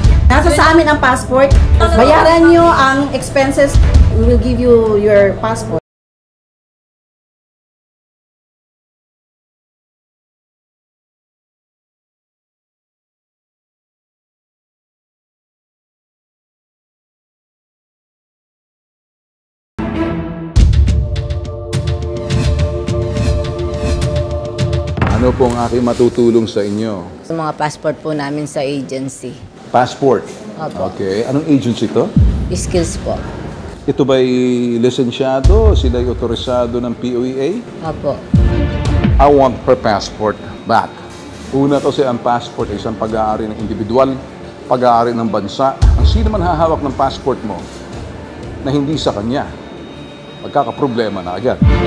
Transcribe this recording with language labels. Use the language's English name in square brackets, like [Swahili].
[Filipino] Nasa sa amin ang passport. Bayaran nyo ang expenses. [English] We will give you your passport. [Filipino] Ano po ang aking matutulong sa inyo? Sa mga passport po namin sa agency. Passport? Opo. Okay. Anong agency to? Skills po. Ito ba'y lisensyado? Sila'y otorisado ng POEA? Opo. [English] I want her passport back. [Filipino] Una kasi ang passport ay isang pag-aari ng individual, pag-aari ng bansa. Ang sino man hahawak ng passport mo na hindi sa kanya, magkakaproblema na agad.